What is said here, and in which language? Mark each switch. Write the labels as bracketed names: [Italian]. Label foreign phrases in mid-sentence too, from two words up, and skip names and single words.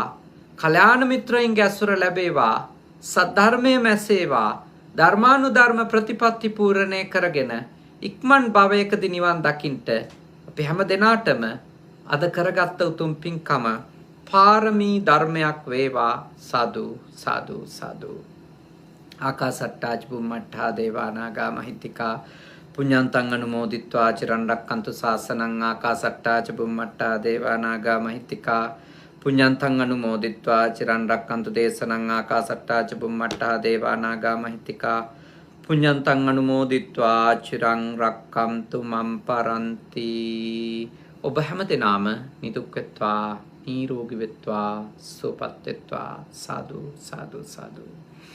[Sinhala] කල්‍යාණ මිත්‍රයින්ගේ ඇසුර ලැබේවා. සද්ධර්මයේ මැසේවා. ධර්මානුධර්ම ප්‍රතිපත්ති පූර්ණේ කරගෙන ඉක්මන් භවයකදී නිවන් දකින්ට අපි හැම දෙනාටම අද කරගත්ත උතුම් පින්කම පාරමී ධර්මයක් වේවා. සාදු සාදු සාදු. [Pali] ආකාසට්ටා චුම්මට්ඨා දේවානාගා මහිත්‍තිකා පුඤ්ඤන්තං අනුමෝදිත්වා චිරන් රක්칸තු ශාසනං. ආකාසට්ටා චුම්මට්ඨා දේවානාගා මහිත්‍තිකා පුඤ්ඤන්තං අනුමෝදිත්වා චිරන් රක්칸තු දේශනං. ආකාසට්ටා චුම්මට්ඨා දේවානාගා මහිත්‍තිකා පුඤ්ඤන්තං අනුමෝදිත්වා චිරන් රක්칸තු මම් පරන්ති. [Sinhala] ඔබ හැම දිනම නිදුක් වෙත්වා, නිරෝගී වෙත්වා, සුවපත් වෙත්වා. සාදු සාදු සාදු.